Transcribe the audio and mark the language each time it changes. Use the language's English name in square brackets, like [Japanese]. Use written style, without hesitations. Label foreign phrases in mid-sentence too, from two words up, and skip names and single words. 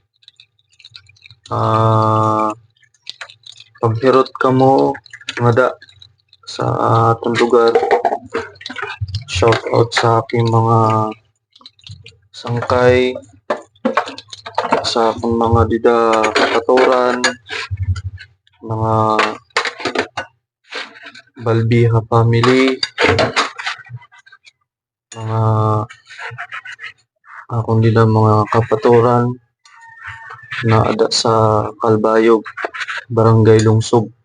[Waray] Paghirot kamo ngada sa atong lugar, [English] shout out [Waray] sa aking mga sangkay, sa akong mga dida kapaturan, mga Balbiha family, mga akong dida mga kapaturan na ada sa Kalbayog, Barangay Lungsog.